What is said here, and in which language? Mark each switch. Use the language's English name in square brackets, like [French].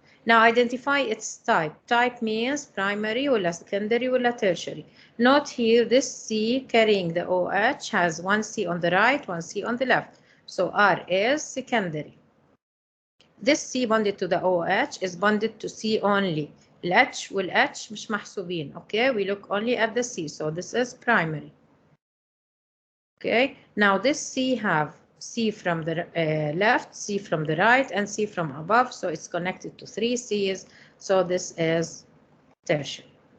[English] Now identify its type. Type means primary or secondary or tertiary. Note here this C carrying the OH has one C on the right, one C on the left. So R is secondary. This C bonded to the OH is bonded to C only. [Arabic] الH والH مش محسوبين. [English] Okay, we look only at the C. So this is primary. Okay, now this C have C from the left, C from the right, and C from above. So it's connected to 3 C's. So this is tertiary.